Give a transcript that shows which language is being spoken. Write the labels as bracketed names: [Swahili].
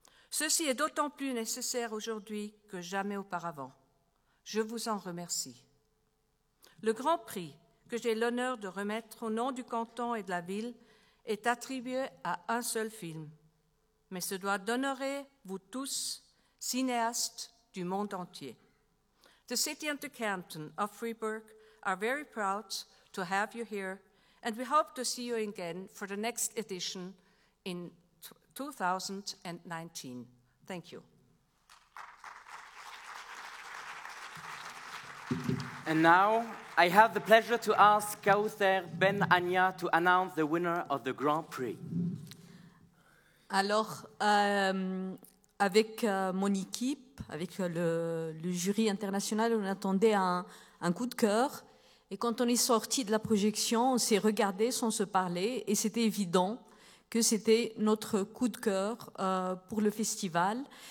[French] Ceci est d'autant plus nécessaire aujourd'hui que jamais auparavant. Je vous en remercie. Le Grand Prix que j'ai l'honneur de remettre au nom du canton et de la ville est attribué à un seul film, mais se doit d'honorer vous tous, cinéastes du monde entier. [English] The city and the canton of Freiburg are very proud to have you here, and we hope to see you again for the next edition in 2019. Thank you. And now I have the pleasure to ask Kauther Ben Anya to announce the winner of the Grand Prix. [French] Alors, avec mon équipe, avec le jury international, on attendait un coup de cœur. Et quand on est sorti de la projection, on s'est regardé sans se parler et c'était évident que c'était notre coup de cœur pour le festival.